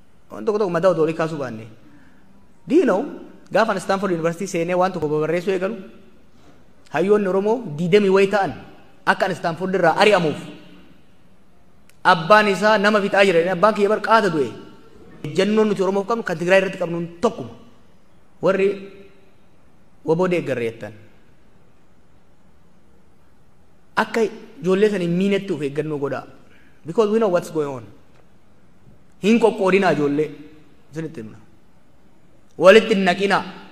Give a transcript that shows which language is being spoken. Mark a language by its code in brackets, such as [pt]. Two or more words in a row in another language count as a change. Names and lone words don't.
[om] Untuk madaa odoo kaasuu baanne. [en] Do you know [om] gaafa Stanford University seenee waan tokko barreessuu eegalu hayyoonni Oromoo diidamii wayi ta'an akka Stanford irraa ari'amuuf abbaan isaa nama fixaa jira abbaan kiyya bar qaata du'e jennoon nuti Oromoof qabnu kan Tigraay irratti qabnu tokkuma warri waboo deeggarreettan akka ijoollee san hin miinetti of eeggannoo godhaa [en] because we know what's going on [om] hin qoqqoodinaa ijoollee isinitti himna walitti hin naqinaa